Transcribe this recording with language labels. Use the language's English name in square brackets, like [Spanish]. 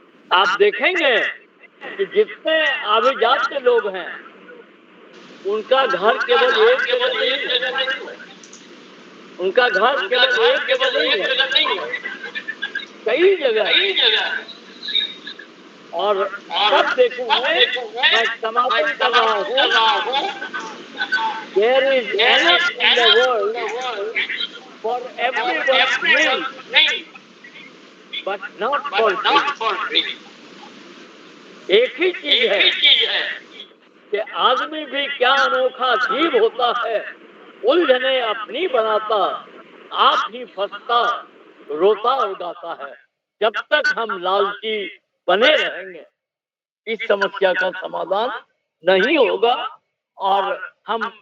[Hindi] आप देखेंगे कि जितने अभिजात के लोग हैं उनका घर केवल एक जगह नहीं है। उनका घर केवल एक जगह नहीं है, कई जगह। और सब देखूं मैं समापन कर रहा हूँ। [English] There is enough in the world for everyone's need, but not for free. [Hindi] एक ही चीज है कि आदमी भी क्या अनोखा जीव होता है, उलझने अपनी बनाता, आप ही फंसता, रोता और गाता है। जब तक हम लालची बने रहेंगे इस समस्या का समाधान नहीं होगा और हम